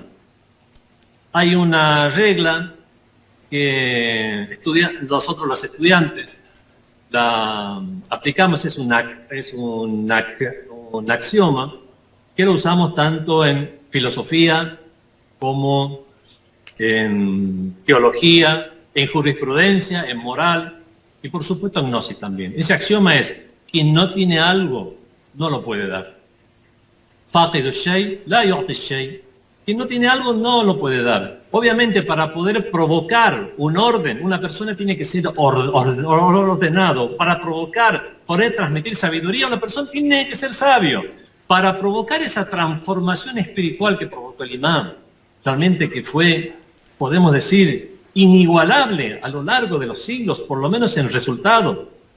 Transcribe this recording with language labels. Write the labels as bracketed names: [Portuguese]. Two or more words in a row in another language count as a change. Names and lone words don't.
[Spanish] Hay una regla que nosotros los estudiantes la aplicamos, es un axioma que lo usamos tanto en filosofía como en teología, en jurisprudencia, en moral y por supuesto en gnosis también. Ese axioma es: quien no tiene algo, no lo puede dar. [Arabic] فاقد شيء لا يعطي شيء. [Spanish] Quien no tiene algo, no lo puede dar. Obviamente, para poder provocar un orden, una persona tiene que ser ordenado. Para provocar, poder transmitir sabiduría, una persona tiene que ser sabio. Para provocar esa transformación espiritual que provocó el imam, realmente que fue, podemos decir, inigualable a lo largo de los siglos, por lo menos en resultado.